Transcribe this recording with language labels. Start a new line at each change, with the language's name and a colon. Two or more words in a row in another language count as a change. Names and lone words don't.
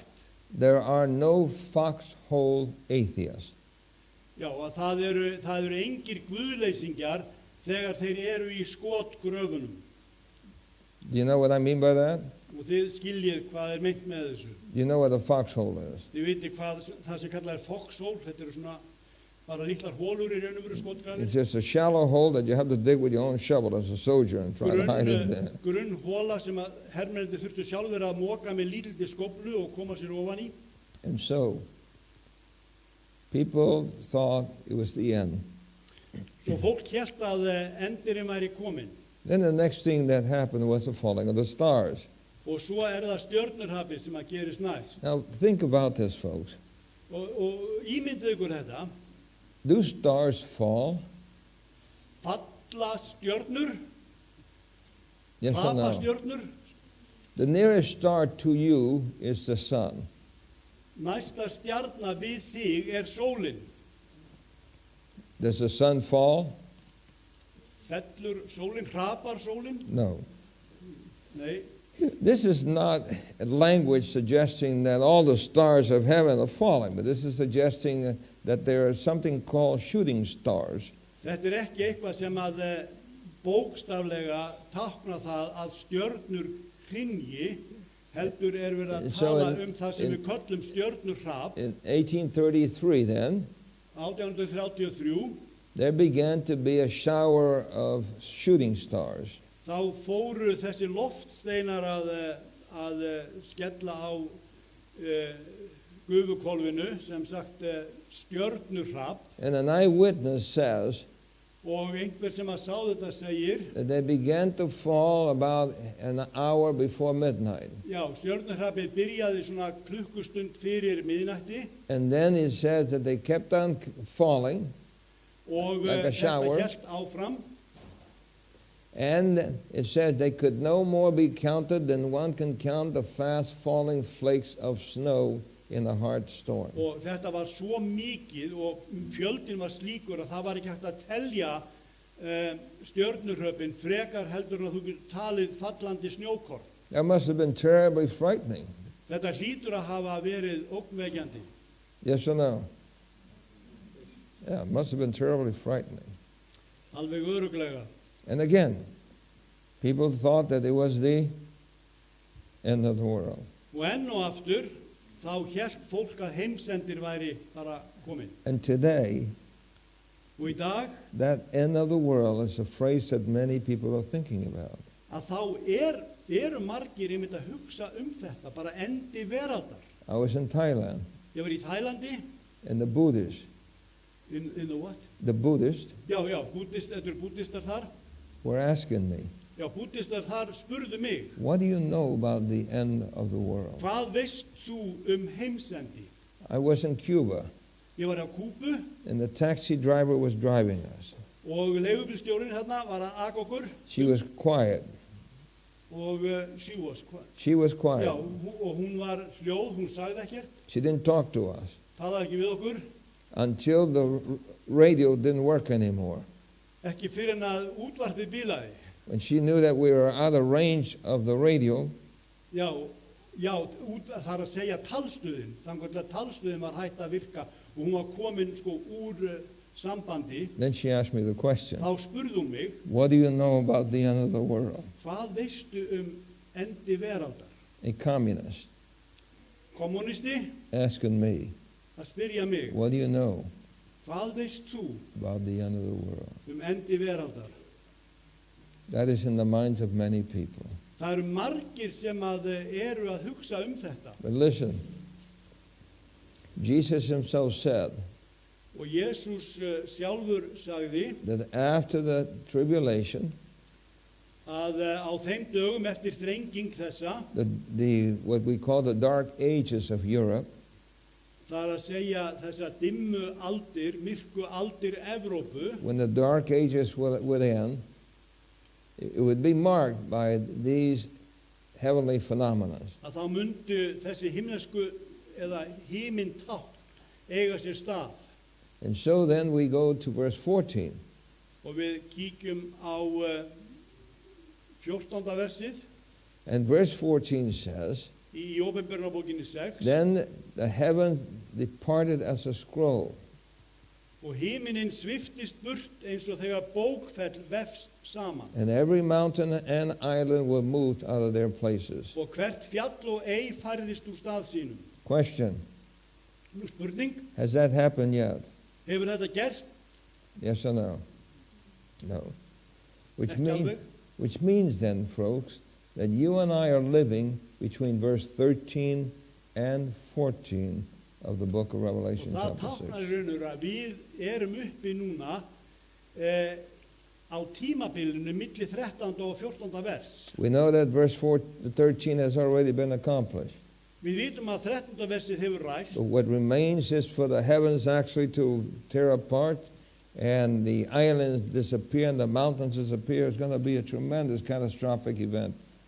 English: there are no foxhole atheists.
Icelandic: já, að það eru engir guðleysingjar þegar þeir eru í skotgröfunum.
English: Do you know what I mean by that?
Icelandic: Og þið skiljið hvað er meint með þessu.
English: You know what a foxhole is.
Icelandic: Þið viti hvað það sem kallað er foxhole, þetta eru svona bara litlar hólur í raun og veru
English: It's
Icelandic: skotgrafir.
English: just a shallow hole that you have to dig with your own shovel as a soldier and try to hide in there.
Icelandic: Grunn hóla sem að hermennir þurftu sjálfur að moka með lítildi skóflu og koma sér ofan í.
English: And so, people thought it was the end.
Icelandic: Svo fólk hélt að endirinn væri kominn.
English: Then the next thing that happened was the falling of the stars.
Icelandic: Og svo er það stjörnurhapið sem að gerist næst.
English: Now, think about this, folks.
Icelandic: Og ímyndið ykkur þetta,
English: Do stars fall?
Icelandic: falla stjörnur,
English: Yes or
Icelandic: tapa
English: no?
Icelandic: stjörnur,
English: The nearest star to you is the sun.
Icelandic: næsta stjarna við þig er sólin.
English: Does the sun fall?
Icelandic: Fellur sólin, hrapar sólin?
English: No.
Icelandic: Nei,
English: This is not a language suggesting that all the stars of heaven are falling, but this is suggesting that there is something called shooting stars.
Icelandic: þetta er ekki eitthvað sem að bókstaflega tákna það að stjörnur hrynji, heldur er verið að
English: So
Icelandic: tala
English: in-
Icelandic: það sem
English: in-
Icelandic: við köllum stjörnurhrap.
English: In 1833 then,
Icelandic: 1833,
English: there began to be a shower of shooting stars.
Icelandic: þá fóru þessi loftsteinar að skella á gufuhvolfinu, sem sagt stjörnurhrap,
English: And an eyewitness says
Icelandic: og einhver sem að sá þetta segir,
English: that they began to fall about an hour before midnight.
Icelandic: já, stjörnurhrapið byrjaði svona klukkustund fyrir miðnætti
English: And then it says that they kept on falling,
Icelandic: og
English: Like a
Icelandic: þetta
English: shower.
Icelandic: hélt áfram.
English: and it says they could no more be counted than one can count the fast falling flakes of snow in a hard storm.
Icelandic: Og þetta var svo mikið og fjöldin var slíkur að það var ekki hægt að telja stjörnurhröpin frekar heldur en að þú getur talið fallandi snjókorn.
English: That must have been terribly frightening.
Icelandic: Þetta hlýtur að hafa verið ógnvekjandi.
English: Yes or no? Yeah, it must have been terribly frightening.
Icelandic: Alveg örugglega.
English: And again, people thought that it was the end of the world.
Icelandic: Og enn og aftur þá hélt fólk að heimsendir væri bara komin.
English: And today,
Icelandic: Og í dag
English: that end of the world is a phrase that many people are thinking about.
Icelandic: að þá eru margir einmitt að hugsa þetta, bara endi veraldar.
English: I was in Thailand,
Icelandic: Ég var í Tælandi,
English: and the Buddhists, in the what?
Icelandic: Já, þetta eru búddistar þar.
English: were asking me,
Icelandic: Já, búddistar þar spurðu mig,
English: what do you know about the end of the world?
Icelandic: hvað veist þú heimsendi?
English: I was in Cuba,
Icelandic: Ég var á Kúbu
English: and the taxi driver was driving us.
Icelandic: og leigubílstjórinn hérna var að aka okkur
English: She was quiet.
Icelandic: og
English: she was quiet. She was
Icelandic: Já,
English: quiet.
Icelandic: og hún var hljóð, hún sagði ekkert,
English: She didn't talk to us
Icelandic: talaði ekki við okkur,
English: until the radio didn't work anymore.
Icelandic: ekki fyrir en að útvarpið bílaði.
English: When she knew that we were out of range of the radio,
Icelandic: Já, það er að segja talstöðin, þannig að talstöðin var hætt að virka og hún var komin úr sambandi,
English: then she asked me the question,
Icelandic: þá spurði hún mig,
English: what do you know about the end of the world?
Icelandic: hvað veistu endi veraldar?
English: A communist
Icelandic: Kommunisti
English: asking me,
Icelandic: að spyrja mig,
English: what do you know
Icelandic: hvað veist þú
English: about the end of the world?
Icelandic: endi veraldar?
English: That is in the minds of many people.
Icelandic: Það eru margir sem eru að hugsa þetta.
English: But listen, Jesus himself said
Icelandic: Og Jesús sjálfur sagði
English: that after the tribulation,
Icelandic: að á þeim dögum eftir þrenging þessa,
English: what we call the dark ages of Europe,
Icelandic: það er að segja þessa dimmu aldir, myrku aldir Evrópu,
English: when the dark ages would end, it would be marked by these heavenly phenomena.
Icelandic: að þá myndu þessi himnesku eða himintátt eiga sér stað.
English: And so then we go to verse 14.
Icelandic: Og við kíkjum á 14. versið
English: And verse 14 says,
Icelandic: í Ópenbarunarbókinni 6.
English: then the heavens departed as a scroll,
Icelandic: Og himinin sviftist burt eins og þegar bókfell vefst saman.
English: And every mountain and island were moved out of their places.
Icelandic: Og hvert fjall og ei færðist úr stað sínum.
English: Question,
Icelandic: Nú spurning,
English: has that happened yet?
Icelandic: hefur þetta gerst?
English: Yes or no? No.
Icelandic: Ekki
English: Which
Icelandic: alveg.
English: means then, folks, that you and I are living between verse 13 and 14 of the book of
Icelandic: Og
English: Revelation
Icelandic: það
English: chapter
Icelandic: táknar
English: 6.
Icelandic: í raun og veru að við erum uppi núna á tímabilinu milli 13. og 14. vers.
English: We know that verse 13 has already been accomplished.
Icelandic: Við vitum að 13. versið hefur ræst.
English: But what remains is for the heavens actually to tear apart and the islands disappear and the mountains disappear. It's going to be a tremendous catastrophic event on